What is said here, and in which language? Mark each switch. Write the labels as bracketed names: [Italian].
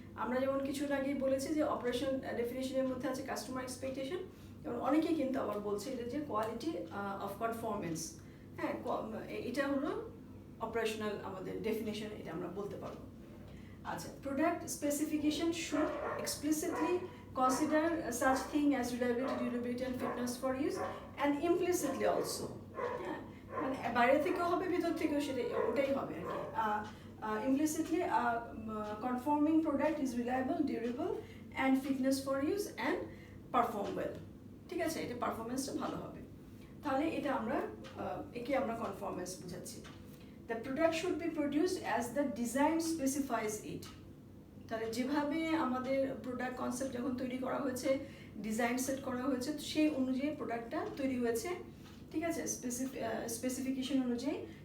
[Bangla] আমরা যেমন কিছু আগেই বলেছি যে অপারেশন ডেফিনেশনের মধ্যে আছে কাস্টমার এক্সপেকটেশন, এবং অনেকেই কিন্তু আবার বলছে এটা যে কোয়ালিটি অফ কনফর্মেন্স, হ্যাঁ, এটা হলো অপারেশনাল আমাদের ডেফিনেশন, এটা আমরা বলতে পারবো। [English] আচ্ছা, product specification should explicitly consider such thing as reliability, durability and fitness for use, and implicitly also, [Bangla] মানে বাইরে থেকেও হবে, ভিতর থেকেও সেটা ওটাই হবে আর কি। [English] Implicitly conforming product is reliable, durable and fitness for use and perform well, [Bangla] ঠিক আছে, এটা পারফরমেন্সটা ভালো হবে। তাহলে এটা আমরা একে আমরা কনফর্মেন্স বুঝাচ্ছি। [English] The product should be produced as the design specifies it। [Bangla] তাহলে যেভাবে আমাদের প্রোডাক্ট কনসেপ্ট যখন তৈরি করা হয়েছে, ডিজাইন সেট করা হয়েছে, সেই অনুযায়ী প্রোডাক্টটা তৈরি হয়েছে, ঠিক আছে, স্পেসিফিকেশন অনুযায়ী।